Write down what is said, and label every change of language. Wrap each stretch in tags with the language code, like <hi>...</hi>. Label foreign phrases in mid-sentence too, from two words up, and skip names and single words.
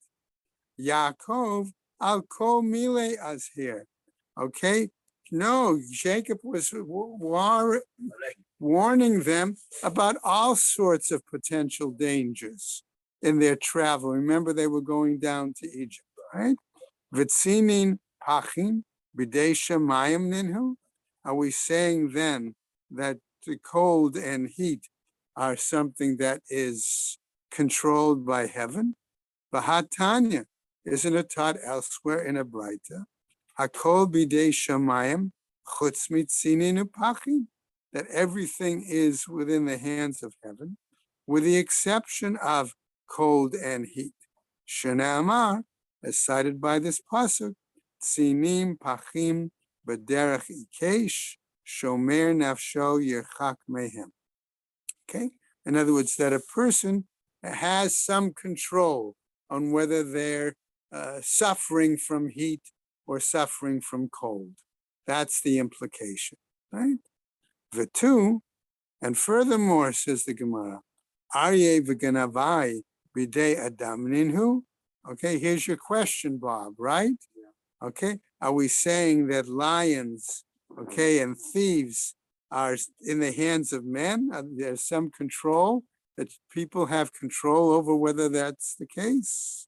<arc>יעקב על כל מילי אזהר.</arc> <en>Okay? No, Jacob was warning them about all sorts of potential dangers in their travel. Remember, they were going down to Egypt, right?</en> <arc>וצינין פחין בידי שמיא נינהו.</arc> <en>Are we saying then that the cold and heat are something that is controlled by heaven? V'hatanya, isn't it taught elsewhere in a Braita?</en> <he>הכל בידי שמים חוץ מצינין ופחין,</he> <en>that everything is within the hands of heaven, with the exception of cold and heat.</en> <he>Shne'amar</he> <en>as cited by this pasuk,</en> <he>צנים פחים בדרך עקש שומר נפשו ירחק מהם.</he> <en>Okay? In other words, that a person has some control on whether they're suffering from heat or suffering from cold. That's the implication, right? The two, and furthermore, says the Gemara,</en> <arc>אריה וגנבי בידי אדם נינהו.</arc> <en>Okay, here's your question, Bob, right? Okay, are we saying that lions, okay, and thieves are in the hands of men? There's some control, that people have control over whether that's the case?</en>